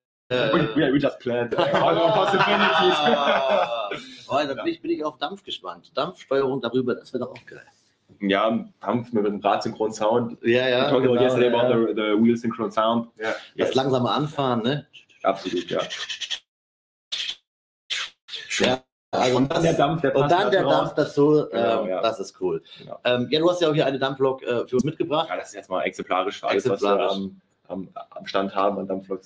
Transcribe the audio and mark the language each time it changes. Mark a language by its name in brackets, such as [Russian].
[English] We just planned all possibilities. [German] Da bin ich auf Dampf gespannt. Dampfsteuerung darüber, das wäre doch auch geil. Ja, Dampf mit einem Drahtsynchron Sound. Ja. [English] Talking about yesterday about the wheel synchron sound. [German] Ja. Das langsame Anfahren, ne? Absolut, ja. Ja, also und dann der Dampf dazu, genau, das ist cool. Genau. Du hast ja auch hier eine Dampflok für uns mitgebracht. Ja, das ist jetzt mal exemplarisch für alles, was wir am Stand haben an Dampfloks.